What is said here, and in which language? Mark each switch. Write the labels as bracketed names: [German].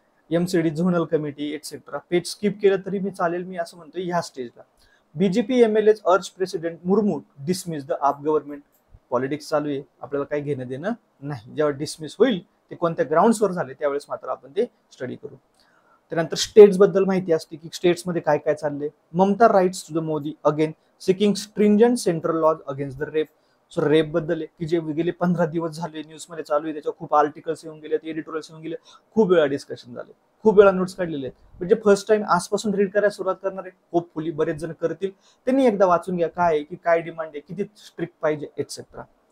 [Marathi] MCD zonal committee etcetera, page skip केलं तरी मी चालेल, मी असं म्हणतोय ह्या स्टेजला. [English] BJP MLAs अर्ज president Murmu dismiss the AAP government. [Marathi] पॉलिटिक्स चालू आहे, आपल्याला काही घेणं देणं नाही. जेव्हा डिसमिस होईल ते कोणत्या ग्राउंड्सवर झाले त्यावेळेस मात्र आपण ते स्टडी करू. त्यानंतर स्टेट्स बद्दल माहिती असते की स्टेट्समध्ये काय काय चाललंय. [English] Mamata writes to the Modi again seeking stringent central laws against the rape. [Marathi] So rape बद्दल आहे की जे गेले 15 दिवस झाले न्यूजमध्ये चालू आहे, त्याच्यावर खूप आर्टिकल्स येऊन गेले, एडिटोरियल्स येऊन गेले, खूप वेळा डिस्कशन झाले, खूप वेळा नोट्स काढलेले आहेत. म्हणजे फर्स्ट टाइम आजपासून रीड करायला सुरुवात करणार आहे, होपफुली बरेच जण करतील. त्यांनी एकदा वाचून घ्या काय आहे, की काय डिमांड आहे, किती स्ट्रिक्ट पाहिजे एटसेट्रा.